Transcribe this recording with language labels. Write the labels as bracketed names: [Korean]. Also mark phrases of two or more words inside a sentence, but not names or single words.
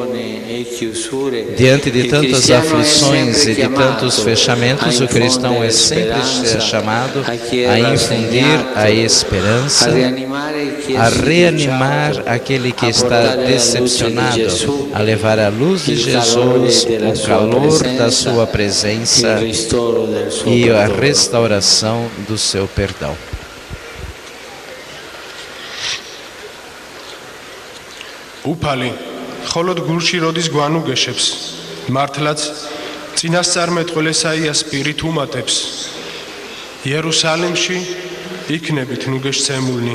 [Portuguese] Diante de tantas aflições e de tantos fechamentos, o cristão é sempre chamado a infundir a esperança, a reanimar aquele que está decepcionado, a levar a luz de Jesus, o calor da sua presença e a restauração do seu perdão. [Georgian] უფალი მხოლოდ გულში როდის გვანუგეშებს, მართლაც წინასწარმეტყველ ესაიას პირით უმატებს. იერუსალიმში იქნებით ნუგეშცემულნი.